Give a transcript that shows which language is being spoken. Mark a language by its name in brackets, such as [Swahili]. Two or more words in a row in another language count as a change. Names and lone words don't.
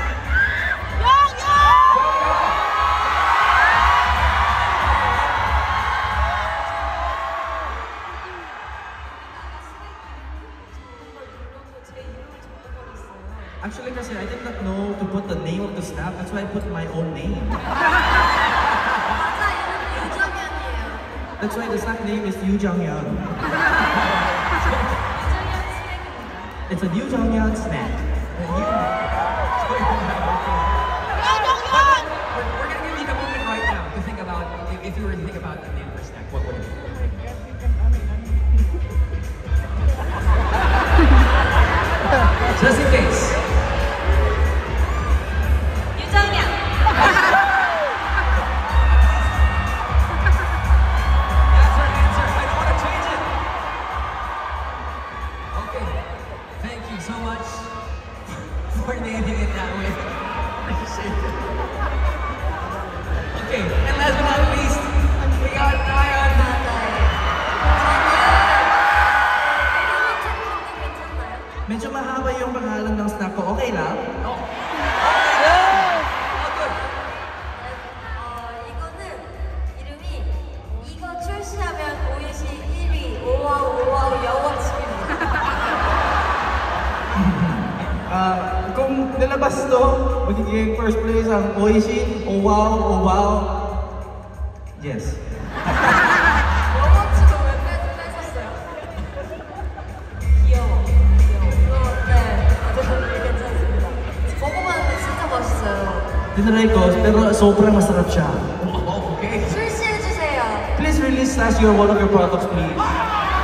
[English] Actually, kasi I did not know to put the name of the snap. That's why I put my own name. [Korean] 맞아, 이름이 유정현이에요. [English] That's why the snack name is Yu Jonghyun. [Korean] 유정현 스낵입니다. [English] It's a Yu Jonghyun snack. We're gonna give you the moment right now to think about if you were to think about the name for snack, what would it be? Just in case. [Korean] 유정현. [English] That's our answer. I don't want to change it. Okay. Thank you so much for naming it that way. Appreciate it. Okay. And last but not least, we got Ryan. [Filipino] Medyo mahaba yung pangalan ng snack ko. Okay lang? Oh. [Korean] 이거는 이름이 이거 출시하면 오이시 1위 오와우 여워칩입니다. [Filipino] Kung nilabas to, magiging [English] first place [Filipino] ang Oishi, oh wow. [English] Yes. [Korean] 여워치도 왜 뺏었어요? 귀여워. 네, 아주 괜찮습니다. 먹어봤는데 진짜 맛있어요. [Filipino] Tinry ko, pero sobrang masarap siya. [English] Oh, okay. [Korean] 출시해주세요. [English] Please release us one of your products, please.